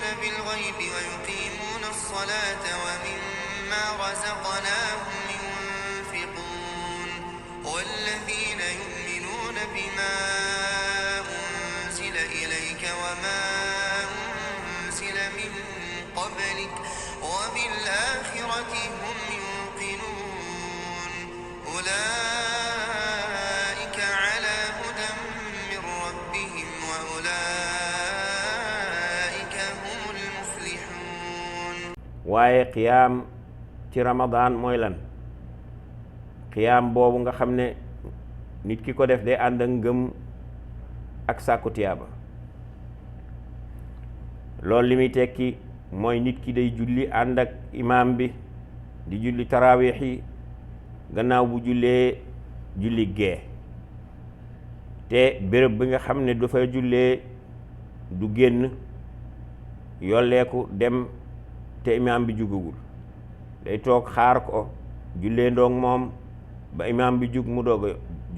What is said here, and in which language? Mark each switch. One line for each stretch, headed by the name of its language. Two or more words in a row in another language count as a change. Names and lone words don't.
Arabic: بالغيب ويقيمون الصلاة ومما رزقناهم ينفقون والذين يؤمنون بما أنزل إليك وما أنزل من قبلك وبالآخرة هم يوقنون أولئك على هدى من ربهم وأولئك هم المفلحون.
Wolof: waaye qiyaam ci Ramadan mooy lan? qiyaam boobu nga xam ne nit ki ko def day ànd ak ngëm ak sàkku tiyaaba. loolu li muy tekki mooy nit ki day julli ànd ak imaam bi di julli taraawiix yi gannaaw bu jullee julli gee te béréb bi nga xam ne dafa jullee du génn yolleeku dem te imaam bi jugagul, day toog xaar ko jullee ndoog moom ba imaam bi jug mu doog a jug.